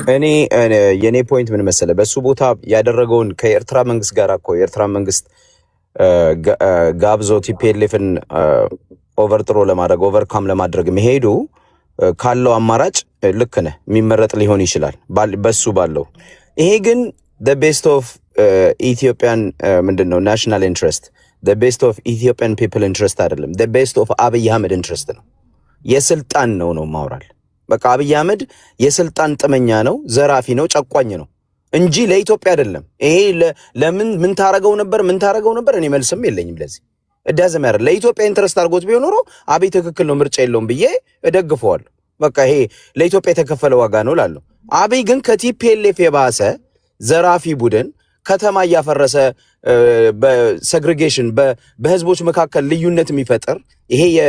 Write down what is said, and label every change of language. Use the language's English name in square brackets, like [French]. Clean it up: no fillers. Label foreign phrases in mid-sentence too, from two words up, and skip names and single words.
[Amharic] የኔ ፖይንት ምን መሰለህ፣ በሱ ቦታ ያደረገውን ከኤርትራ መንግስት ጋር እኮ የኤርትራ መንግስት ጋብዞ ቲፒኤልኤፍን ኦቨርጥሮ ለማድረግ ኦቨርካም ለማድረግ መሄዱ ካለው አማራጭ ልክ ነህ፣ የሚመረጥ ሊሆን ይችላል በሱ ባለው። ይሄ ግን [English] the best of [Amharic] ኢትዮጵያን ምንድነው [English] national interest the best of Ethiopian people interest [Amharic] አይደለም፣ [English] the best of [Amharic] አብይ አህመድ ኢንትረስት ነው። የስልጣን ነው ማውራል። በቃ አብይ አህመድ የስልጣን ጥመኛ ነው፣ ዘራፊ ነው፣ ጨቋኝ ነው እንጂ ለኢትዮጵያ አይደለም። ይሄ ለምን ምን ታረገው ነበር እኔ መልስም የለኝም ለዚህ። እዳዘም ያረ ለኢትዮጵያ ኢንትረስት አድርጎት ቢሆን ኖሮ አብይ ትክክል ነው፣ ምርጫ የለውም ብዬ እደግፈዋለሁ። በቃ ይሄ ለኢትዮጵያ የተከፈለ ዋጋ ነው ላለው። አብይ ግን ከቲፒኤልኤፍ የባሰ ዘራፊ ቡድን ከተማ እያፈረሰ በሴግሪጌሽን በህዝቦች መካከል ልዩነት የሚፈጥር ይሄ